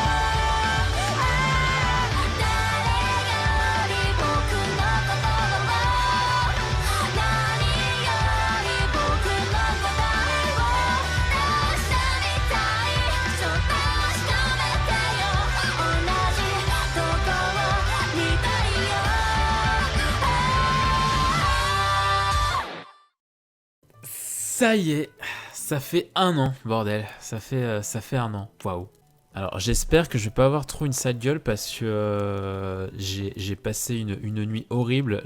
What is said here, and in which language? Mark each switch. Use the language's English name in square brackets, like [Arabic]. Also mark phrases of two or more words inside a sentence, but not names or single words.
[Japanese] 誰より僕のことは何より僕の答えを出してみたいそっと確かめてよ同じとこを見たいよ [French] Ça y est, ça fait un an, bordel. Ça fait un an. Waouh. Alors j'espère que je vais pas avoir trop une sale gueule parce que j'ai passé une nuit horrible.